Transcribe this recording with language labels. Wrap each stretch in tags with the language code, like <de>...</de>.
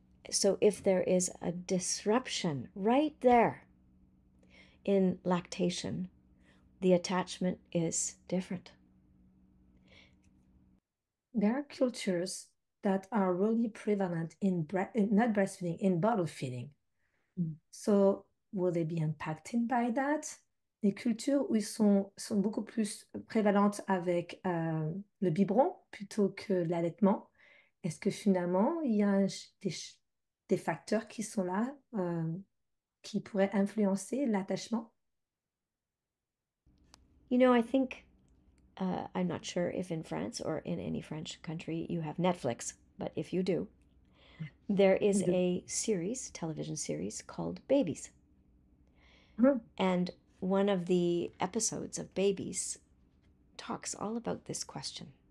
<en>So if there is a disruption right there in lactation, the attachment is different. There are cultures that are really prevalent in not breastfeeding, in bottle feeding. So, will they be impacted by that?</en> <fr>Les cultures où ils sont beaucoup plus prévalentes avec le biberon plutôt que l'allaitement. Est-ce que finalement, il y a des facteurs qui sont là qui pourraient influencer l'attachement?</fr> <en>You know, I think, I'm not sure if in France or in any French country you have Netflix, but if you do, there is a series, television series called Babies. And one of the episodes of Babies talks all about this question.</en>